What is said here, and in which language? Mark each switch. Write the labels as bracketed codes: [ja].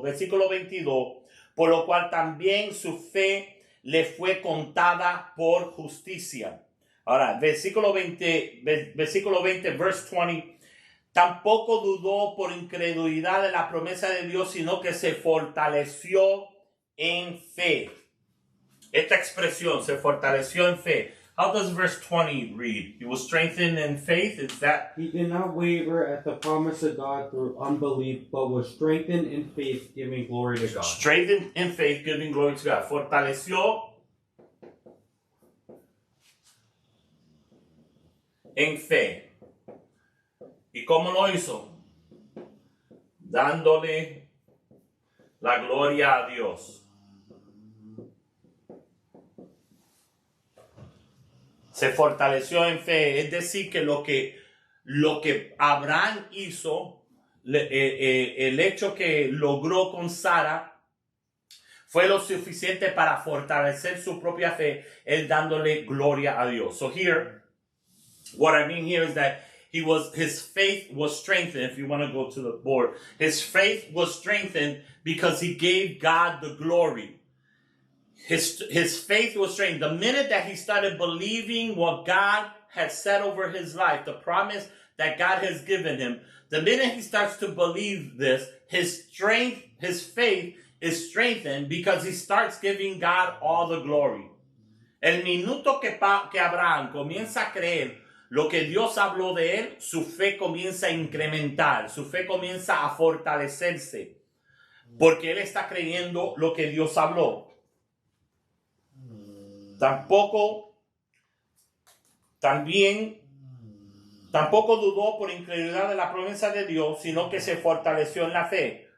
[es] Versículo 22, por lo cual también su fe le fue contada por justicia. Ahora, versículo 20, [en] verse 20, [es] tampoco dudó por incredulidad de la promesa de Dios, sino que se fortaleció en fe. Esta expresión, se fortaleció en fe. [en] How does verse 20 read? He was strengthened in faith. Is that? He did not waver at the promise of God through unbelief, but was strengthened in faith, giving glory to God. Strengthened in faith, giving glory to God. [es] Fortaleció en fe. ¿Y cómo lo hizo? Dándole la gloria a Dios. Se fortaleció en fe. Es decir, que lo que Abraham hizo, el hecho que logró con Sara, fue lo suficiente para fortalecer su propia fe, él dándole gloria a Dios. [en] So here, what I mean here is that his faith was strengthened. If you want to go to the board, his faith was strengthened because he gave God the glory. His faith was strengthened. The minute that he started believing what God had said over his life, the promise that God has given him, the minute he starts to believe this, his faith is strengthened because he starts giving God all the glory. [es] El minuto que Abraham comienza a creer lo que Dios habló de él, su fe comienza a incrementar, su fe comienza a fortalecerse, porque él está creyendo lo que Dios habló. Tampoco dudó por incredulidad de la promesa de Dios, sino que se fortaleció en la fe.